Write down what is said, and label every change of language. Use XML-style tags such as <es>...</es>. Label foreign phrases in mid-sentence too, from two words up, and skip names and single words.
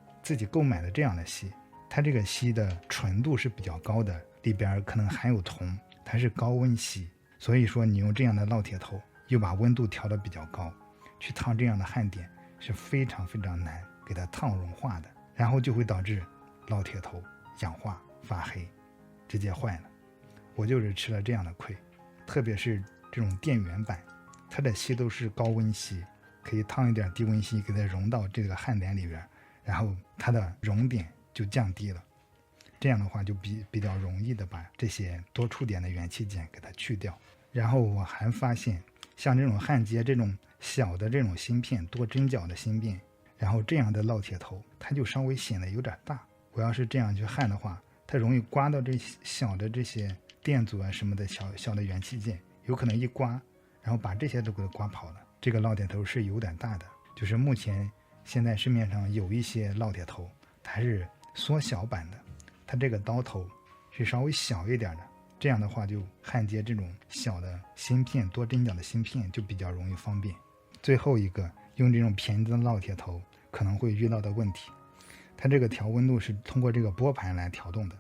<zh>自己購買的這樣的錫，它这個錫的純度是比較高的，裡邊可能含有銅，它是高溫錫，所以說你用這樣的烙鐵頭，又把溫度調得比較高，去燙這樣的焊點是非常非常難給它燙融化的，然後就會導致烙鐵頭氧化發黑，直接壞了。我就是吃了這樣的虧，特別是這種電源板，它的錫都是高溫錫，可以燙一點低溫錫給它融到這個焊點裡邊，然後它的熔點就降低了，這樣的話就比較容易的把這些多觸点的元器件給它去掉。然后我還發現，像这種焊接这種小的這種芯片，多針腳的芯片，然後這樣的烙鐵頭，它就稍微顯得有點大。我要是這樣去焊的話，它容易刮到這小的這些電阻啊什麼的小的元器件，有可能一刮，然後把這些都給它刮跑了。这個烙鐵頭是有點大的，就是目前現在市面上有一些烙鐵頭，它是縮小版的，它這個刀頭是稍微小一點的，這樣的話就焊接這種小的芯片，多針腳的芯片就比較容易方便。最後一個，用這種便宜的烙鐵頭可能會遇到的問題，它這個調溫度是通過這個撥盤來調動的。</zh>